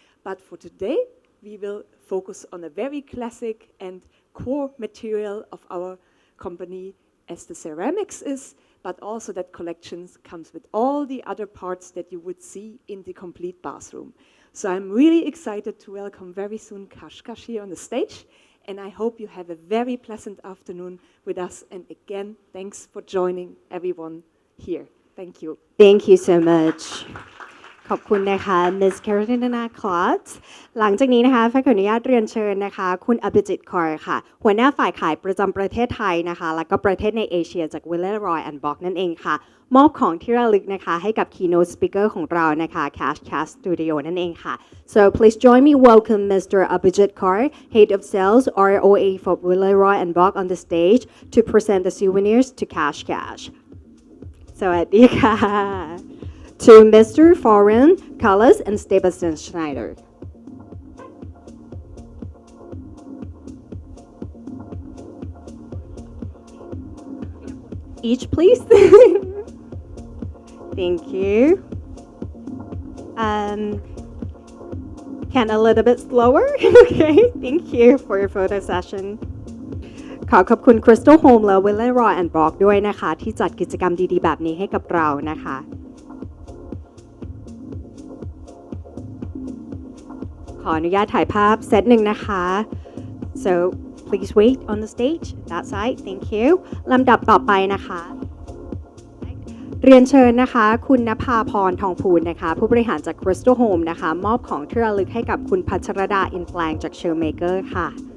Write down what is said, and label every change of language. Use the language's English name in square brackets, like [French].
[English] But for today, we will focus on a very classic and core material of our company as the ceramics is, but also that collections comes with all the other parts that you would see in the complete bathroom. So I'm really excited to welcome very soon Kashkash here on the stage, and I hope you have a very pleasant afternoon with us. And again, thanks for joining everyone here. Thank you. Thank you so much [Thai] ขอบคุณนะคะ Miss Katerina Klotz หลังจากนี้นะคะไฟขออนุญาตเรียนเชิญนะคะคุณอภิจิต Kaur ค่ะหัวหน้าฝ่ายขายประจำประเทศไทยนะคะแล้วก็ประเทศในเอเชียจาก Willow Roy and Bock นั่นเองค่ะมอบของที่ระลึกนะคะให้กับ Keynote Speaker ของเรานะคะ Cashcast Studio นั่นเองค่ะ [English] so please join me welcome Mr. Abhijit Kaur Head of Sales ROA for Willow Roy and Bock on the stage to present the souvenirs to Cash [Thai] สวัสดีค่ะ [English] to Mr. Florian Callas and Sebastian Schneider. Each, please. Thank you. Can a little bit slower? Okay, thank you for your photo session. [Thai] ขอบคุณ Crystal Home และ Willow Roy and Bock ด้วยนะคะ ที่จัดกิจกรรมดีๆ แบบนี้ให้กับเรานะคะ ขออนุญาตถ่ายภาพเซตหนึ่งนะคะ [English] so please wait on the stage that side thank you [Thai] ลำดับต่อไปนะคะ เรียนเชิญนะคะคุณณภาพรทองพูนนะคะผู้บริหารจาก Crystal Home นะคะมอบของที่ระลึกให้กับคุณพัชรดาอินแปลงจาก Shellmaker ค่ะ